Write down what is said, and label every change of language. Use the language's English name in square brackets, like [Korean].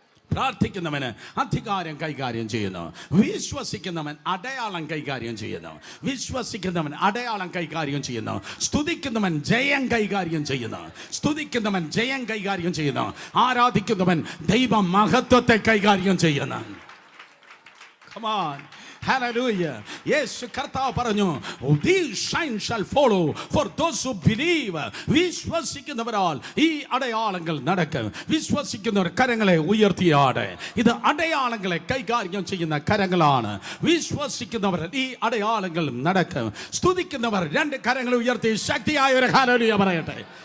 [Malayalam] പ്രാർത്ഥിക്കുന്നവന് അധികാരം കൈകാര്യം ചെയ്യുന്നു. വിശ്വസിക്കുന്നവൻ അടയാളം കൈകാര്യം ചെയ്യുന്നു. വിശ്വസിക്കുന്നവൻ അടയാളം കൈകാര്യം ചെയ്യുന്നു. സ്തുതിക്കുന്നവൻ ജയം കൈകാര്യം ചെയ്യുന്നു. സ്തുതിക്കുന്നവൻ ജയം കൈകാര്യം ചെയ്യുന്നു. ആരാധിക്കുന്നവൻ ദൈവ മഹത്വത്തെ കൈകാര്യം ചെയ്യുന്നു. [English] Come on. Hallelujah. [Malayalam] യേശു കർത്താവ് പറഞ്ഞു, [English] these signs shall follow for those who believe. [Malayalam] വിശ്വസിക്കുന്നവരാൽ ഈ അടയാളങ്ങൾ നടക്കും. വിശ്വസിക്കുന്നവർ കരങ്ങളെ ഉയർത്തിയാടെ. ഇത് അടയാളങ്ങളെ കൈകാര്യം ചെയ്യുന്ന കരങ്ങളാണ്. വിശ്വസിക്കുന്നവർ ഈ അടയാളങ്ങൾ നടക്കും. സ്തുതിക്കുന്നവർ 2 കരങ്ങൾ ഉയർത്തി ശക്തിയായ ഒരു ഹല്ലേലൂയ പറയട്ടെ.